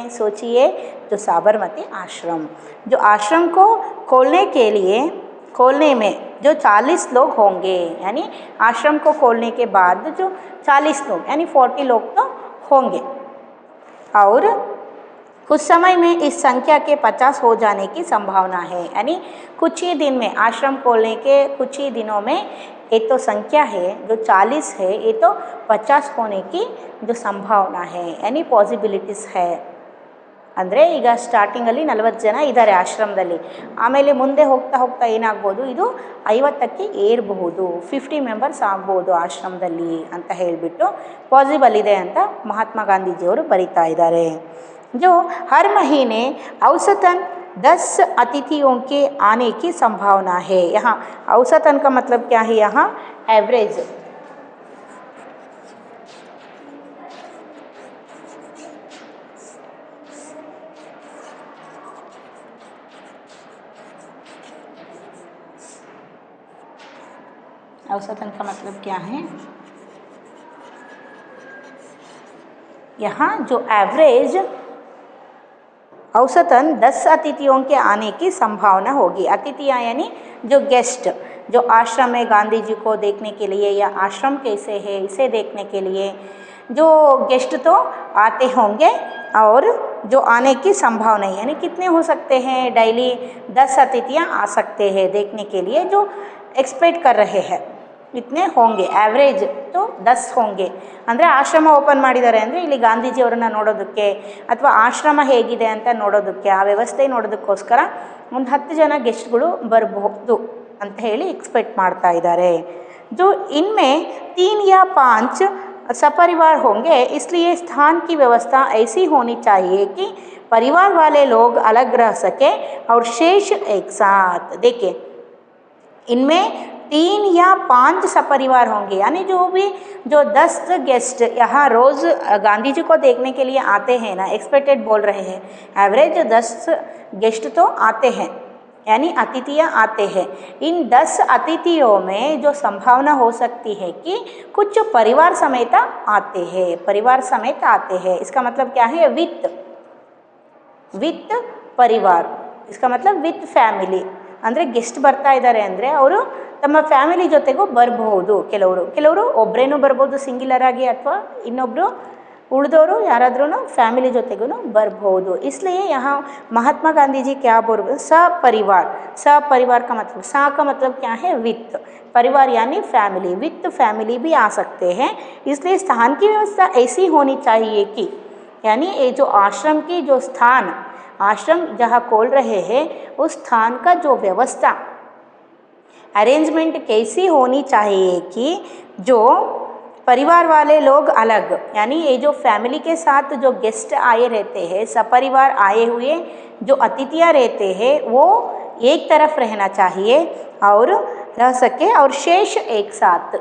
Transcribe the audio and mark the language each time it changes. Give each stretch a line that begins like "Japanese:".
Hindi: सोचिए, जो साबरमती आश्रम। जो आश्रम को खोलने में जो 40 लोग होंगे, यानी आश्रम को खोलने के बाद जो 40 लोग यानी 40 लोग तो होंगे, और कुछ समय में इस संख्या के 50 हो जाने की संभावना है। यानी कुछ ही दिन में, आश्रम खोलने के कुछ ही दिनों में ये तो संख्या है जो 40 है, ये तो 50 होने की जो संभावना है, यानी पॉसिबिलिटीಸ್ है।
Kannada: ಅಂದರೆ ಈಗ ಸ್ಟಾರ್ಟಿಂಗಲ್ಲಿ 40 ಜನ ಇದ್ದಾರೆ ಆಶ್ರಮದಲ್ಲಿ, ಆಮೇಲೆ ಮುಂದೆ ಹೋಗ್ತಾ ಹೋಗ್ತಾ ಏನಾಗ್ಬೋದು, ಇದು 50ಕ್ಕೆ ಏರಬಹುದು, 50 ಮೆಂಬರ್ಸ್ ಆಗ್ಬೋದು ಆಶ್ರಮದಲ್ಲಿ ಅಂತ ಹೇಳಿಬಿಟ್ಟು ಪಾಸಿಬಲ್ ಇದೆ ಅಂತ ಮಹಾತ್ಮ ಗಾಂಧೀಜಿಯವರು ಬರಿತಾ ಇದ್ದಾರೆ।
Hindi: जो हर महीने औसतन 10 अतिथियों के आने की संभावना है। यहाँ औसतन का मतलब क्या है, यहाँ एवरेज। औसतन का मतलब क्या है, यहाँ जो एवरेज औसतन 10 अतिथियों के आने की संभावना होगी। अतिथियाँ यानी जो गेस्ट, जो आश्रम में गांधी जी को देखने के लिए या आश्रम कैसे है इसे देखने के लिए जो गेस्ट तो आते होंगे, और जो आने की संभावना है यानी कितने हो सकते हैं, डेली 10 अतिथियाँ आ सकते हैं देखने के लिए, जो एक्सपेक्ट कर रहे हैं इतने होंगे। एवरेज तो 10 होंगे।
Kannada: ಅಂದರೆ ಆಶ್ರಮ ಓಪನ್ ಮಾಡಿದ್ದಾರೆ ಅಂದರೆ ಇಲ್ಲಿ ಗಾಂಧೀಜಿಯವರನ್ನು ನೋಡೋದಕ್ಕೆ ಅಥವಾ ಆಶ್ರಮ ಹೇಗಿದೆ ಅಂತ ನೋಡೋದಕ್ಕೆ, ಆ ವ್ಯವಸ್ಥೆ ನೋಡೋದಕ್ಕೋಸ್ಕರ ಒಂದು 10 ಜನ ಗೆಸ್ಟ್ಗಳು ಬರಬಹುದು ಅಂತ ಹೇಳಿ ಎಕ್ಸ್ಪೆಕ್ಟ್ ಮಾಡ್ತಾ ಇದ್ದಾರೆ।
Hindi: जो इनमें 3 या 5 सपरिवार होंगे, इसलिए स्थान की व्यवस्था ऐसी होनी चाहिए कि परिवार वाले लोग अलग रह सके और शेष एक साथ। देखिए, इनमें 3 या 5 सपरिवार होंगे, यानी जो 10 गेस्ट यहाँ रोज़ गांधी जी को देखने के लिए आते हैं ना, एक्सपेक्टेड बोल रहे हैं, एवरेज 10 गेस्ट तो आते हैं यानी अतिथियाँ आते हैं। इन 10 अतिथियों में जो संभावना हो सकती है कि कुछ परिवार समेत आते हैं, परिवार समेत आते हैं। इसका मतलब क्या है, विथ परिवार, इसका मतलब विथ ಫ್ಯಾಮಿಲಿ।
Kannada: ಅಂದರೆ ಗೆಸ್ಟ್ ಬರ್ತಾ ಇದ್ದಾರೆ ಅಂದರೆ ಅವರು ತಮ್ಮ ಫ್ಯಾಮಿಲಿ ಜೊತೆಗೂ ಬರಬಹುದು। ಕೆಲವರು ಒಬ್ಬರೇನೂ ಬರ್ಬೋದು ಸಿಂಗ್ಯುಲರ್ ಆಗಿ, ಅಥವಾ ಇನ್ನೊಬ್ಬರು उड़दोरू याराद्ರೂ फैमिली जोतेगू बरಬಹುದು।
Hindi: इसलिए यहाँ महात्मा गांधी जी क्या बोल रहे, सपरिवार। सपरिवार का मतलब, सा का मतलब क्या है, वित्त, परिवार यानी फैमिली, वित्त फैमिली भी आ सकते हैं। इसलिए स्थान की व्यवस्था ऐसी होनी चाहिए कि, यानी ये जो आश्रम की जो स्थान, आश्रम जहाँ खोल रहे हैं उस स्थान का जो व्यवस्था अरेंजमेंट कैसी होनी चाहिए कि जो परिवार वाले लोग अलग, यानी ये जो फैमिली के साथ जो गेस्ट आए रहते हैं, सपरिवार आए हुए जो अतिथियाँ रहते हैं वो एक तरफ रहना चाहिए और रह सके, और शेष एक साथ।